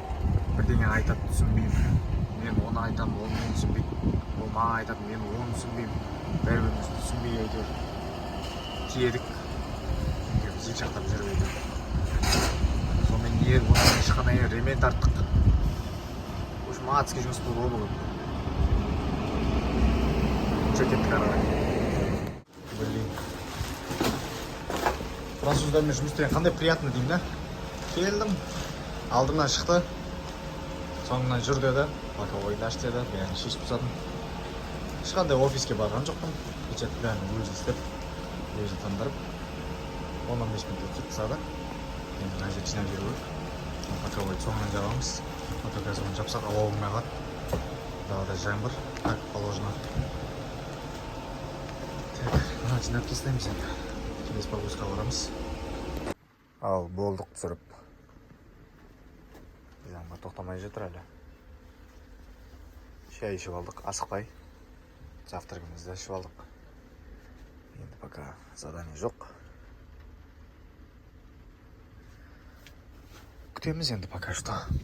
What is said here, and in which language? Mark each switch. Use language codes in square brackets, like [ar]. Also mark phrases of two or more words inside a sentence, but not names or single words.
[kk] Бірдеңе айтады, түсінбеймін. Мен оны айтам, ол мені түсінбейді. Ол маған айтады, мен оны түсінбеймін. Бәрібіріміз түсінбей әйтеуір. Тиедік. Зил жақтап жүріп әйтеуір. Сонымен онымен шыққаннан кейін ремень тарттық. [ru] В общем, адский [kk] жұмыс болды ғой бүгін. Че кеттік ары қарай. Блин. Француздармен жұмыс істеген қандай приятно деймін да. Келдім, алдымнан шықты. Соңынан жүр деді, боковойды аш деді, бәрін шешіп тастадым. Ешқандай офиске барған жоқпын. Печатты бәрін өзі істеп, өзі тандырып. 10-15 минут өтіп тастады. Енді мына жерді жинап жүру керек. Боковойды соңынан жабамыз. Фотоказығын жапсақ ауа болмай қалады. Далада жаңбыр, [ru] как положено. [kk] Так, мына жинап тастаймыз енді. Келесі погрузка барамыз. Ал болдық түсіріп. Жаңбыр тоқтамай жатыр әлі. Шай ішіп алдық, асықпай. Завтрагымызды ішіп алдық. Енді [ru] пока задание [kk] жоқ. Күтеміз енді [ru] пока что.